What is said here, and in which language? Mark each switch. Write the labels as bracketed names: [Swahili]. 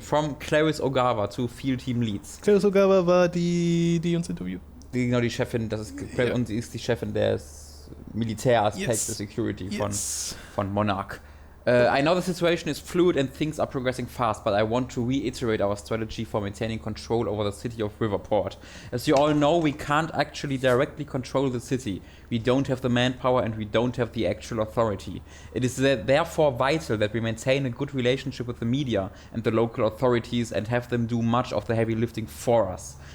[English] From Clarice Ogawa to Field Team Leads. [German] Clarice Ogawa war die uns interviewt. Genau, die Chefin, das ist Clarice, und sie ist die Chefin des Militäraspekts der Security von Monarch. [English] I know the situation is fluid and things are progressing fast, but I want to reiterate our strategy for maintaining control over the city of Riverport. As you all know, we can't actually directly control the city. We don't have the manpower and we don't have the actual authority. It is therefore vital that we maintain a good relationship with the media and the local authorities and have them do much of the heavy lifting for us.